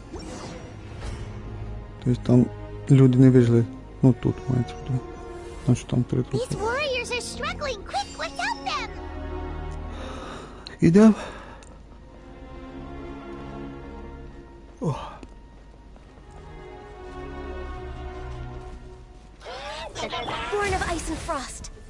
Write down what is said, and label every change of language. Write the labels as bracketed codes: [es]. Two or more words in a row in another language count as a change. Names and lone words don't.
[uk] Тобто там люди не вижили. Ну тут мається в виду. Значить там 3 трупи. [en] These warriors are struggling. Quick, let's help them. [uk] Ідемо. [en] Born of ice and frost.